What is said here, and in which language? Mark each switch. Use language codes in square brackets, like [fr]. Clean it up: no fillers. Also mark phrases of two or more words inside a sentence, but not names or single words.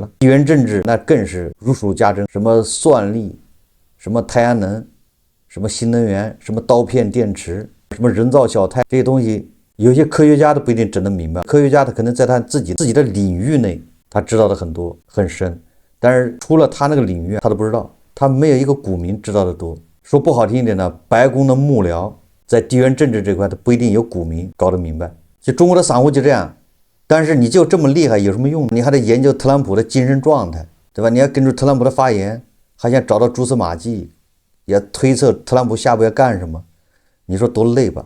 [zh] 地緣政治那更是如數家珍，什麼算力，什麼太陽能，什麼新能源，什麼刀片電池，什麼人造小太，這些東西有些科學家都不一定整得明白。科學家他可能在他自己的領域內，他知道的很多很深，但是除了他那個領域他都不知道，他沒有一個股民知道的多。說不好聽一點呢，白宮的幕僚在地緣政治這塊他不一定有股民搞得明白。就中國的散戶就這樣，但是你就這麼厲害有什麼用？你還得研究特朗普的精神狀態，對吧？你要根據特朗普的發言，還想找到蛛絲馬跡，也推測特朗普下步要幹什麼，你說多累吧？